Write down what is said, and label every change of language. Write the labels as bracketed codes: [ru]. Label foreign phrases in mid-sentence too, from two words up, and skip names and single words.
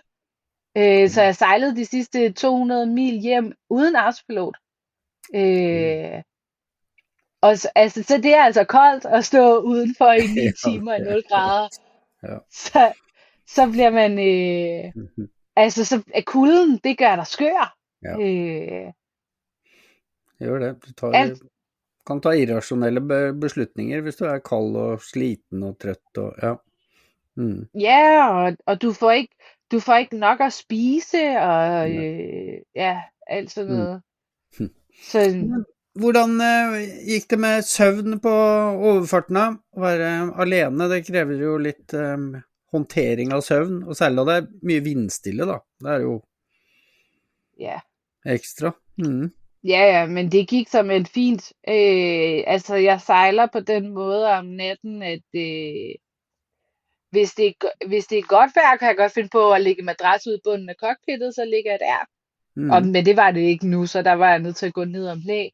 [da] Så jeg sejlede de sidste 200 mil hjem uden autopilot. Og så det er altså koldt at stå udenfor i 9 timer i 0 grader. Ja. Så bliver man så kulden, det gør dig skør. Ja. [no] Gjør det. Du kan ta irrasjonelle beslutninger hvis du er kald og sliten og trøtt og ja. [da] Ja, og du får ikke nok at spise og alt sådan noget. [no] Så hvordan gikk det med søvn på overfarten da? Å være alene, det krever jo litt håndtering av søvn, og særlig da det er mye vindstille da. Det er jo Ja. ekstra. Mm. [da] Ja, men det gik som et fint. Altså, jeg sejler på den måde om natten, at hvis det er godt vejr, kan jeg godt finde på at lægge madras ud i bunden af cockpittet, så ligger jeg der. Men det var det ikke nu, så der var jeg nødt til at gå ned om læ.